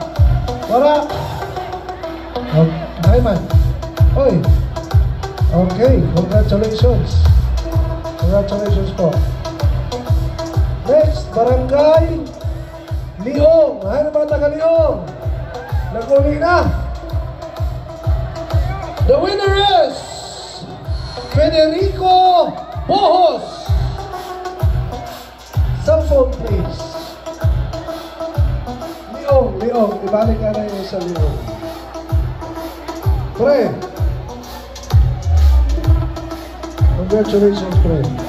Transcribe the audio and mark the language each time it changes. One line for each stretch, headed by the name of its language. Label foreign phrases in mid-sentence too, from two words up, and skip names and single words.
Filipino: Wala. Ay man.
English: Oy. Okay, congratulations. Congratulations po. Next, Barangay Leong.
Bikol: Ano mga taga Leong? Nag-uli na.
English: The winner is Federico Bohos. Cellphone please.
Filipino: Leong, ibalik ka na yun sa Leong. Pre. Congratulations, pre.